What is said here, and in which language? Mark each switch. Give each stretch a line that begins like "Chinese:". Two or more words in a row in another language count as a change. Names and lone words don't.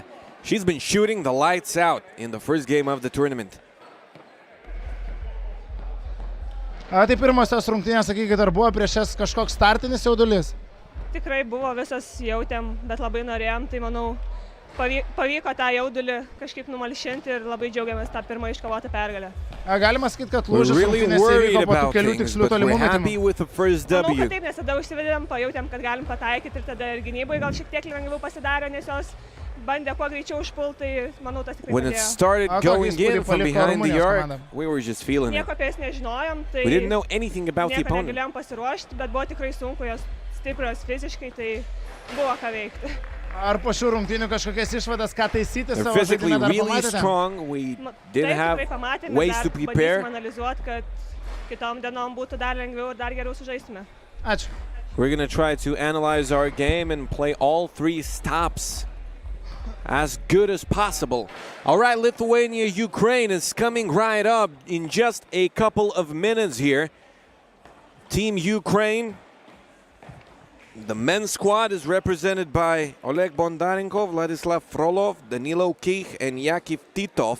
English: She's been shooting the lights out in the first game of the tournament.
Lithuanian: Tai pirmosios rungtynės, sakykite, ar buvo prieš jas kažkoks startinis jaudulys? Tikrai buvo, visas jautėm, bet labai norėjom, tai manau pavyko tą jaudulį kažkaip numalšinti ir labai džiaugiamės tą pirmą iškovotą pergalę. Galima sakyti, kad lūžis rungtynėse įvyko po tų kelių tikslių tolimų metimų. Manau, kad taip, nes tada užsivedėm, pajautėm, kad galim pataikyti ir tada ir gynybai gal šiek tiek lengviau pasidarė, nes jos bandė kuo greičiau užpult, tai manau tas tikrai padėjo.
English: When it started going in from behind the arc, we were just feeling it.
Lithuanian: Nieko apie jas nežinojom, tai
English: we didn't know anything about the opponent.
Lithuanian: Nieko negalėjom pasiruošti, bet buvo tikrai sunku, jos stiprios fiziškai, tai buvo ką veikti. Ar po šių rungtynių kažkokias išvadas, ką taisyti
English: They're
Lithuanian: savo
English: physically
Lithuanian: žaidime dar
English: really
Lithuanian: pamatėte?
English: strong. We didn't have ways to prepare.
Lithuanian: Analizuoti, kad kitom dienom būtų dar lengviau ir dar geriau sužaistume. Ačiū.
English: We're going to try to analyze our game and play all 3 stops as good as possible. All right, Lithuania, Ukraine is coming right up in just a couple of minutes here. Team Ukraine, the men's squad is represented by Oleg Bondarenko, Vladislav Frolov, Danilo Kich, and Yakov Titov.